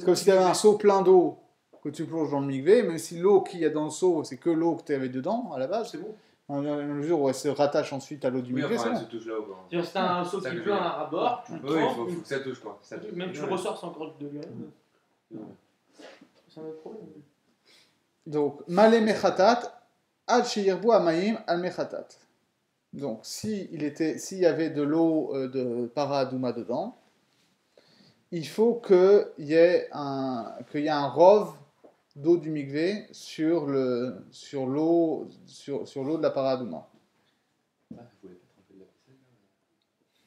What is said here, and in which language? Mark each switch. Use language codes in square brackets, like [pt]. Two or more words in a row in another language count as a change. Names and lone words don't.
[fr] C'est comme si tu avais un seau plein d'eau que tu plonges dans le mikvé, même si l'eau qu'il y a dans le seau, c'est que l'eau que tu avais dedans à la base. C'est bon. Dans la mesure où elle se rattache ensuite à l'eau du Oui, mikvé, enfin, c'est elle bon. se touche là-haut, quoi. C'est-à-dire si t'as un seau Ça qui que plein je veux à bord, tu le Oui, il prends, faut que ça touche, quoi. Ça touche. même tu le Ouais. ressors, c'est encore de l'urine. Ouais. C'est un autre problème. [he] Donc, מלא מחטאת, עד שירבו המים על מחטאת. [fr] Donc, s'il y avait de l'eau de paradouma dedans, il faut qu'il y ait un rov d'eau du mikvé sur l'eau de la paradouma. Ah, vous voulez pas tremper de la vaisselle, là?